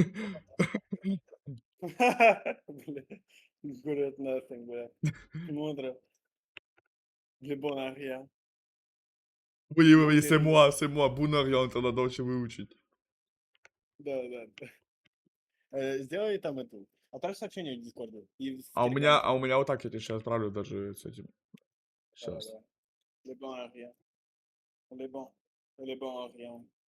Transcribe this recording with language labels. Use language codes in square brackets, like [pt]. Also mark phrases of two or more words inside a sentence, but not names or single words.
[en] Good at nothing, [ru] бля. Мудро. Для [fr] bon à rien. Oui, Bon c'est terrible. moi, bon à rien, [ru] это надо очень выучить. Да, да, да. Сделай там эту. Отправь сообщение в Дискорде и в А у Телеграме. меня вот так я тебе сейчас отправлю даже с этим. Да, Сейчас. да. [fr] Le bon à rien. Le bon. Le bon à rien.